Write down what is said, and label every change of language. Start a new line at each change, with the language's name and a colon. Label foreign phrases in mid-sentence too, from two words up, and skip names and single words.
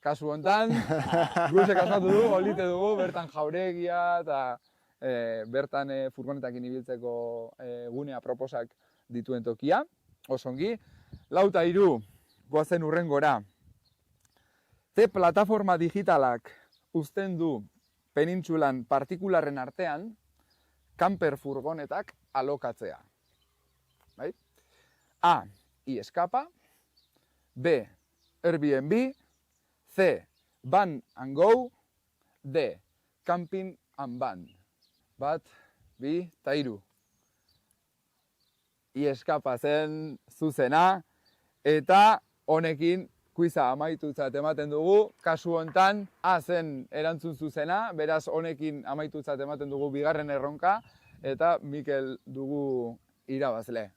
Basque: kasu hontan, guzek asmatu du, olite dugu, bertan jauregia eta bertan furgonetakin ibiltzeko gunea proposak dituen tokia, osongi. 4-3, goazen urrengora. Ze plataforma digitalak uzten du penintsulan partikularren artean, camper furgonetak alokatzea. Bai? A. iEscapa, B. Airbnb, C. Van and Go, D. Camping and Van. 1, 2, 3. iEscapa zen zuzena, eta honekin kuiza amaitutzat ematen dugu. Kasu hontan A zen erantzun zuzena, beraz honekin amaitutzat ematen dugu bigarren erronka, eta Mikel dugu irabazle.